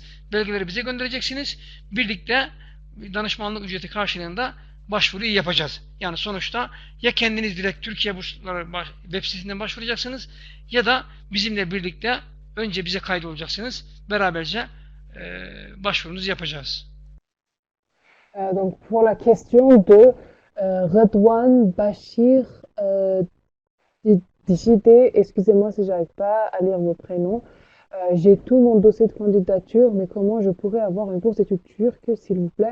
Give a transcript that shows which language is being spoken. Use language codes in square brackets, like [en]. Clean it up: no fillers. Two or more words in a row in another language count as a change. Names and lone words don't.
[tr] Belgeleri bize göndereceksiniz. Birlikte danışmanlık ücreti karşılığında başvuruyu yapacağız. Yani sonuçta ya kendiniz direkt Türkiye bursları web sitesinden başvuracaksınız ya da bizimle birlikte önce bize kaydolacaksınız. Beraberce başvurunuzu yapacağız. [fr] Donc pour la question de Redouane Bachir JD, excusez-moi si j'arrive pas à lire vos prénoms. J'ai tout mon dossier de candidature, mais comment je pourrais avoir une bourse d'études turque, s'il vous plaît?